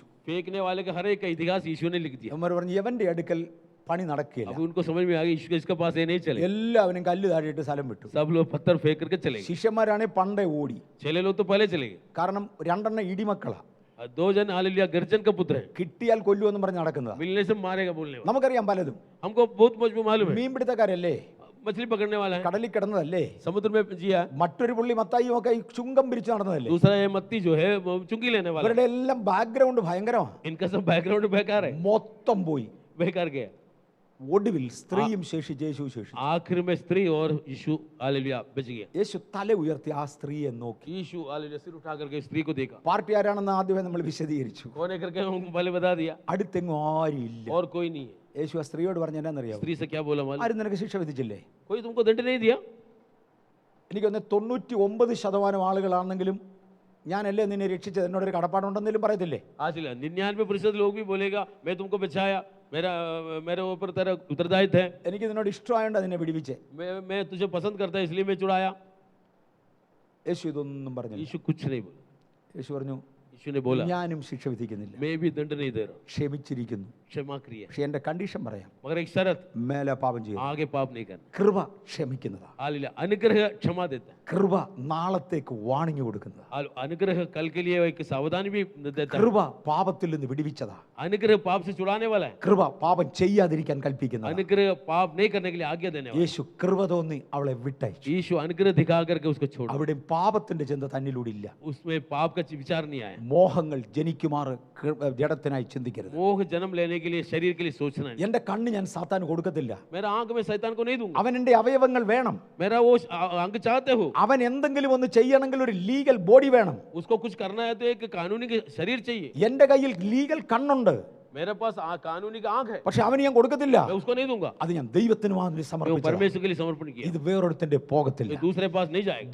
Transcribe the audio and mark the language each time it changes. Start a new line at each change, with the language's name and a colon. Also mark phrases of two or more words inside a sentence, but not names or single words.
Hindi: फेंकने वाले का हर एक का इतिहास यीशु ने लिख दिया.
Malayalam: അവന്മാർ പറഞ്ഞു യവന്റെ അടുക്കൽ പണി നടക്കില്ല.
Hindi: अब उनको समझ में आ गया यीशु इसके पास ये नहीं चले.
Malayalam: എല്ലാവരും കല്ല് താഴെയിട്ട് സ്ഥലം വിട്ടു.
Hindi: सब लोग पत्थर फेंक करके चले गए.
Malayalam: ശിഷ്യന്മാരാണെങ്കിൽ പണ്ടേ ഓടി.
Hindi: चले लोग तो पहले चले गए.
Malayalam: കാരണം രണ്ടെണ്ണം ഇടിമക്കളാ.
Hindi: 2 जन हालेलुया गर्जन का पुत्र है.
Malayalam: കിട്ടിയാൽ കൊല്ലുമെന്ന് പറഞ്ഞ് നടക്കുന്നതാ.
Hindi: मिलने से मारेगा बोलने वाला.
Malayalam: നമുക്കറിയാം പലതും.
Hindi: हमको बहुत मजबूत मालूम है.
Malayalam: മീൻപിടുത്തക്കാരല്ലേ,
Hindi: मछली पकड़ने वाला है,
Malayalam: കടലിൽ കിടന്നതല്ലേ?
Hindi: समुद्र में जिया।
Malayalam: മറ്റൊരു പുള്ളി മത്തായിയും ഒക്കെ ഈ ചുങ്കം പിരിച്ച് നടന്നതല്ലേ?
Hindi: दूसरा ये मत्ती जो है वो चुंगी लेने वाला है।
Malayalam: ഇവരുടെ എല്ലാം ബാക്ക്ഗ്രൗണ്ട് ഭയങ്കരമാണ്.
Hindi: इनका सब बैकग्राउंड बेकार है,
Malayalam: മൊത്തം പോയി.
Hindi: बेकार गया।
Malayalam: ഒടുവിൽ സ്ത്രീയും ശേഷിച്ച് യേശു ശേഷിച്ചു.
Hindi: आखिर में स्त्री और यीशु हालेलुया बच गया।
Malayalam: യേശു തല ഉയർത്തി ആ സ്ത്രീയെ നോക്കി.
Hindi: यीशु हालेलुया सिर उठा करके स्त्री को देखा।
Malayalam: പാർട്ടി ആരാണെന്ന് ആദ്യമേ നമ്മൾ വിശദീകരിച്ചു.
Hindi: कौन है करके उनको पहले बता दिया,
Malayalam: അടുത്തെങ്ങും ആരുമില്ല.
Hindi: और कोई नहीं है।
Malayalam: യേശു ആ സ്ത്രീയോട് പറഞ്ഞ എന്നാന്നറിയാമോ?
Hindi: स्त्री से क्या बोला मालूम?
Malayalam: ആരും നിനക്ക് ശിക്ഷ വിധിച്ചില്ലേ?
Hindi: कोई तुमको दंड नहीं दिया?
Malayalam: എനിക്കൊന്ന് 99% ആളുകളാണെങ്കിലും ഞാനല്ലേ നിന്നെ രക്ഷിച്ചത്, എന്നോടൊരു കടപ്പാടുണ്ടെന്നെങ്കിലും പറയത്തില്ലേ?
Hindi: आज 99% लोग भी बोलेगा मैं तुमको बचाया, मेरे ऊपर तेरा उत्तरदायित्व है,
Malayalam: എനിക്ക് നിന്നോട് ഇഷ്ടമായോണ്ട് നിന്നെ വിടിവിച്ചേ.
Hindi: मैं तुझे पसंद करता है इसलिए मैं छुड़ाया।
Malayalam: യേശു ഇതൊന്നും പറഞ്ഞില്ല.
Hindi: यीशु कुछ नहीं बोला।
Malayalam: യേശു പറഞ്ഞു
Hindi: यीशु ने बोला
Malayalam: ഞാനും ശിക്ഷ വിധിക്കുന്നില്ല,
Hindi: मैं भी दंड नहीं दे रहा,
Malayalam: ക്ഷമിച്ചിരിക്കുന്നു.
Hindi: क्षमा करिए,
Malayalam: പക്ഷെ എന്റെ കണ്ടീഷൻ പറയാം,
Hindi: मगर एक शर्त,
Malayalam: മേലെ പാപം ചെയ്യും.
Hindi: आगे पाप नहीं करना।
Malayalam: കൃപ ക്ഷമിക്കുന്നതാ.
Hindi: हालेलुया अनुग्रह क्षमा देता है,
Malayalam: കൃപ നാളത്തേക്ക് വാണിംഗ് കൊടുക്കുന്നതാ.
Hindi: अनुग्रह कल के लिए एक सावधानी भी देता है,
Malayalam: കൃപ പാപത്തിൽ നിന്ന് വിടിവിച്ചതാ.
Hindi: अनुग्रह पाप से छुड़ाने वाला है,
Malayalam: കൃപ പാപം ചെയ്യാതിരിക്കാൻ കൽപ്പിക്കുന്നതാ.
Hindi: अनुग्रह पाप नहीं करने के लिए आज्ञा देने वाला है।
Malayalam: യേശു കൃപ തോന്നി അവളെ വിട്ടയച്ചു.
Hindi: यीशु अनुग्रह दिखा करके उसको छोड़ा,
Malayalam: അവിടെ പാപത്തിന്റെ ചിന്ത തന്നിലൂടെ ഇല്ല.
Hindi: उसमें पाप का विचार नहीं आया।
Malayalam: മോഹങ്ങൾ ജനിക്കുമാറ് ജഡത്തിനായി ചിന്തിക്കരുത്.
Hindi: मोह जन्म लेने के लिए शरीर के लिए सोचना है।
Malayalam: എന്റെ കണ്ണ് ഞാൻ സാത്താന് കൊടുക്കത്തില്ല.
Hindi: मेरा आंख में शैतान को नहीं दूंगा,
Malayalam: അവൻ എന്റെ അവയവങ്ങൾ വേണം.
Hindi: मेरा वो अंग चाहते हो,
Malayalam: അവൻ എന്തെങ്കിലും ഒന്ന് ചെയ്യണമെങ്കിൽ ഒരു
English: legal body
Malayalam: വേണം.
Hindi: उसको कुछ करना है तो एक कानूनी के शरीर चाहिए।
Malayalam: എന്റെ കയ്യിൽ ലീഗൽ കണ്ണുണ്ട്,
Hindi: मेरे पास कानूनी का आंख है,
Malayalam: പക്ഷെ അവന് ഞാൻ കൊടുക്കത്തില്ല.
Hindi: मैं उसको नहीं दूंगा,
Malayalam: അത് ഞാൻ ദൈവത്തിന് മാത്രമേ
Hindi: वो
Malayalam: സമർപ്പിച്ചു.
Hindi: परमेश्वर के लिए समर्पण किया,
Malayalam: ഇത് വേറൊരുത്തന്റെ പോകത്തില്ല.
Hindi: ये दूसरे पास नहीं जाएगा।